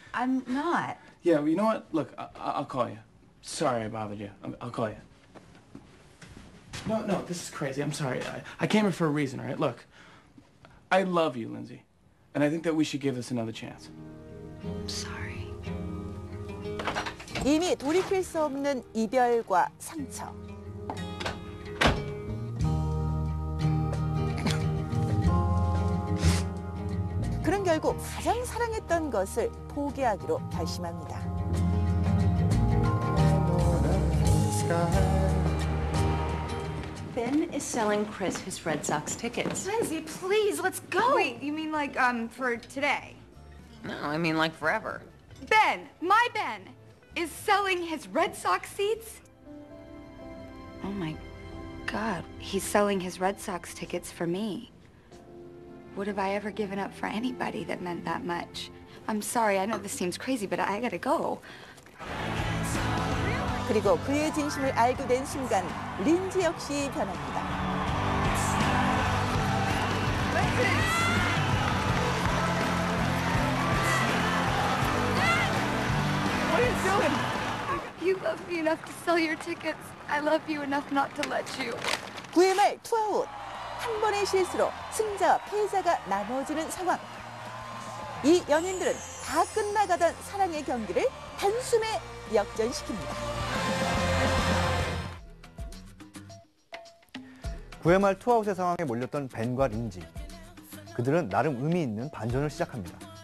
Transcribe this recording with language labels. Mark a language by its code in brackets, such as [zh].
[en] I'm not. Yeah, well, you know what? Look, I'll call you. Sorry I bothered you. I'll call you. No, this is crazy. I'm sorry. I came here for a reason, all right? Look, I love you, Lindsay. And I think that we should give this another chance. I'm sorry. [ko] 이미 돌이킬 수 없는 이별과 상처. 그는 결국 가장 사랑했던 것을 포기하기로 결심합니다. [en] Ben is selling Chris his Red Sox tickets. Lindsay, please, let's go. Wait, you mean like, for today? No, I mean like forever. Ben, my Ben, is selling his Red Sox seats? Oh my God, he's selling his Red Sox tickets for me. What have I ever given up for anybody that meant that much? I'm sorry, I know this seems crazy, but I gotta go. [ko] 그리고 그의 진심을 알게 된 순간 린지 역시 변합니다. [en] What are you doing? You love me enough to sell your tickets. I love you enough not to let you. [ko] 9회 말 투아웃. 한 번의 실수로 승자와 패자가 나눠지는 상황. 이 연인들은 다 끝나가던 사랑의 경기를 단숨에 역전시킵니다. 9회 말 투아웃의 상황에 몰렸던 벤과 린지. 그들은 나름 의미 있는 반전을 시작합니다.